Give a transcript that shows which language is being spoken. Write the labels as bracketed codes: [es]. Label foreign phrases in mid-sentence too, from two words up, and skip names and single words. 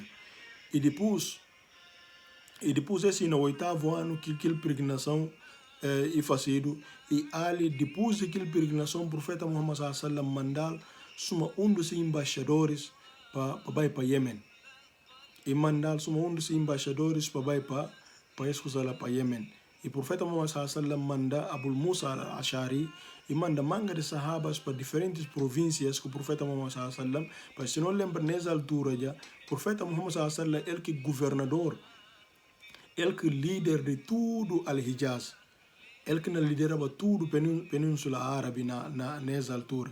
[pt] E depois assim, no 8º ano, que aquela peregrinação e fazido, e Ali, depois daquela peregrinação, o profeta Muhammad sallam mandou dos embaixadores para ir para Yemen. E mandou dos embaixadores para ir para Yemen. E o profeta Muhammad sallam manda Abu Musa al-Ashari e manda manga de sahabas para diferentes províncias que o profeta Muhammad sallam, para se não lembra nessa altura já, o profeta Muhammad sallam ele que governador, ele que líder de tudo Al-Hijaz, ele que liderava tudo Península Árabe nessa altura.